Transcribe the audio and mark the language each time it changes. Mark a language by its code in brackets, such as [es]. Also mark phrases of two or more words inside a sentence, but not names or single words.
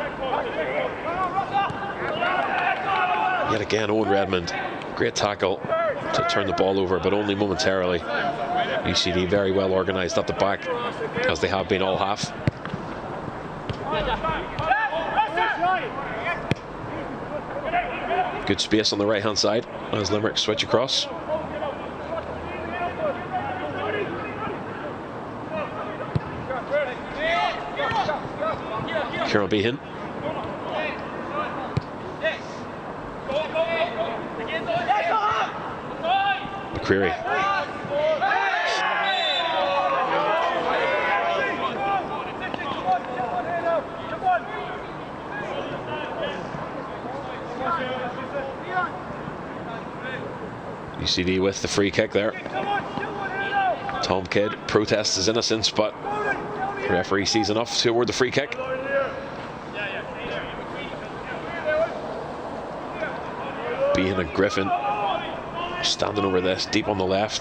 [en] Yet again, Owen Redmond, great tackle to turn the ball over, but only momentarily. UCD very well organised at the back, as they have been all half. Good space on the right hand side as Limerick switch across. Kieran Behan. McCreary. UCD with the free kick there. Tom Kidd protests his innocence, but the referee sees enough to award the free kick. Behan and Griffin standing over this, deep on the left.